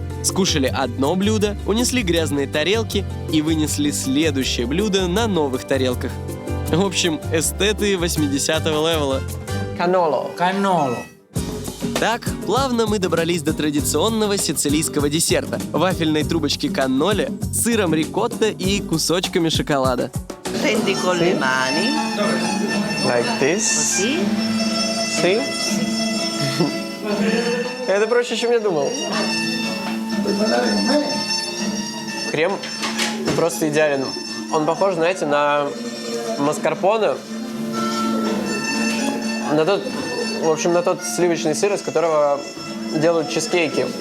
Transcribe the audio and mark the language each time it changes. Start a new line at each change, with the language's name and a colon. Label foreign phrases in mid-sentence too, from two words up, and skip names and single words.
Russian: Скушали одно блюдо, унесли грязные тарелки и вынесли следующее блюдо на новых тарелках. В общем, эстеты 80-го левела. Каноло. Так, плавно мы добрались до традиционного сицилийского десерта – вафельной трубочки канноле с сыром рикотта и кусочками шоколада.
Italian: Prendi con le mani.
English: Like this.
Italian: Così.
English: See?
Russian: Это проще, чем я думал. Крем просто идеален. Он похож, знаете, на маскарпоне. На тот сливочный сыр, из которого делают чизкейки.